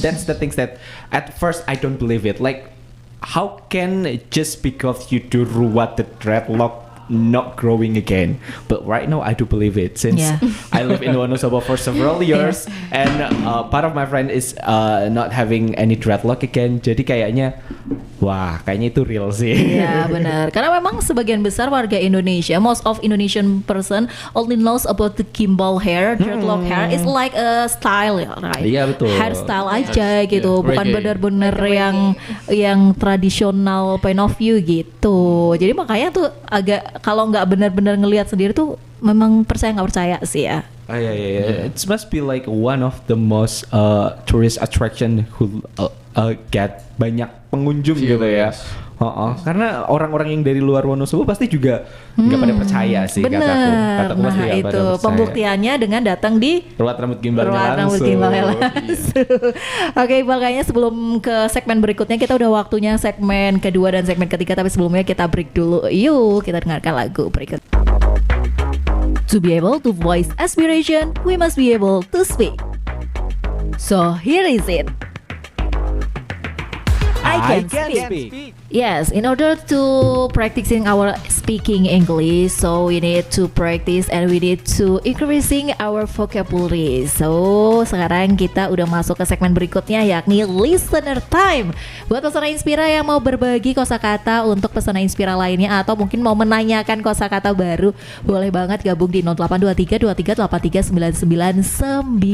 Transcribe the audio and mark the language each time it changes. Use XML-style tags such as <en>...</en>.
<en>That's the things that at first I don't believe it. Like, how can just because you do ruwat, the dreadlock not growing again? But right now I do believe it since Yeah. I live in Wonosobo for several years and part of my friend is not having any dreadlock again.</en> <id>Jadi kayaknya wah, kayaknya itu real sih. Ya benar, karena memang sebagian besar warga Indonesia,</id> <en>most of Indonesian person only knows about the gimbal hair, dreadlock hair. It's like a style, right?</en> <id>Iya, betul. Hairstyle aja gitu,</id> <en>Yeah.</en> <id>bukan</id> <en>Reggae.</en> <id>benar-benar yang tradisional</id> <en>point of view</en> <id>gitu. Jadi makanya tuh agak kalau nggak benar-benar ngelihat sendiri tuh memang nggak percaya sih ya.</id> <en>Oh yeah. It must be like one of the most tourist attraction who get</en> <id>banyak pengunjung gitu ya.</id> <en>Viewers.</en> <id>Karena orang-orang yang dari luar Wonosobo pasti juga nggak pada percaya sih kataku. Bener. Kataku pasti Nah nggak pada itu percaya. pembuktiannya dengan datang di Ruat rambut gimbalnya ruang rambut langsung. gimbalnya langsung. Oke, makanya sebelum ke segmen berikutnya kita udah waktunya segmen kedua dan segmen ketiga, tapi sebelumnya kita break dulu. Yuk, kita dengarkan lagu berikut.</id> <en>To be able to voice aspiration, we must be able to speak. So here is it. I can speak. Yes, in order to practicing our speaking English, so we need to practice and we need to increasing our vocabulary.</en> <id>So sekarang kita udah masuk ke segmen berikutnya yakni listener time. Buat pesona Inspira yang mau berbagi kosakata untuk pesona Inspira lainnya atau mungkin mau menanyakan kosakata baru, boleh banget gabung di 0823 23838996.</id>